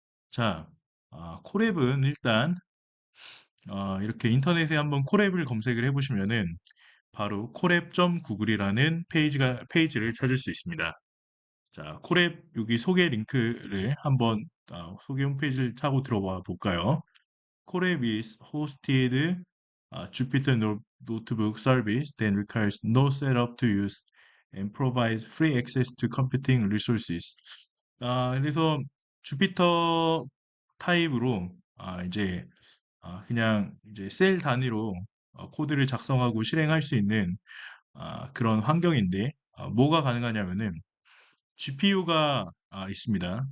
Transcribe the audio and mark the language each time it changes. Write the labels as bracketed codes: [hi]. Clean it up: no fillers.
[ko] 자, 콜앱은 일단 이렇게 인터넷에 한번 콜앱을 검색을 해보시면은 바로 콜앱.구글이라는 페이지를 찾을 수 있습니다. 자, 콜앱 여기 소개 링크를 한번 소개 홈페이지를 타고 들어와 볼까요? [en] 콜앱 is hosted Jupyter Notebook service that requires no setup to use and provides free access to computing resources. [ko] 그래서 주피터 타입으로 이제 그냥 이제 셀 단위로 코드를 작성하고 실행할 수 있는 그런 환경인데 뭐가 가능하냐면은 GPU가 있습니다.